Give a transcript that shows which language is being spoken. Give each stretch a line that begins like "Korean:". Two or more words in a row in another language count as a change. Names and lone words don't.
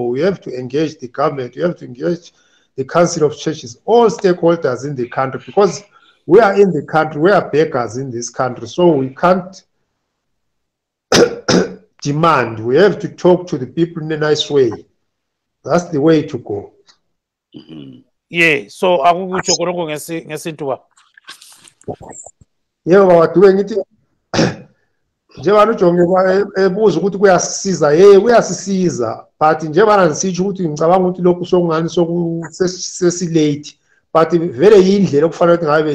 English: We have to engage the government. We have to engage the Council of Churches, all stakeholders in the country, because we are in the country, we are beggars in this country, so we can't demand. We have to talk to the people in a nice way. That's the way to go.
North Ndebele: Yeah, so akukutsho konke ngesintu ba. Yebo bawadube ngithi njengani uJonge ebuza ukuthi kuyasisiza kuyasisiza but njengana ngisitsho ukuthi ngicabanga ukuthi lokhu sokungani sesilate but vele yindlela okufanele ukuthi ngabe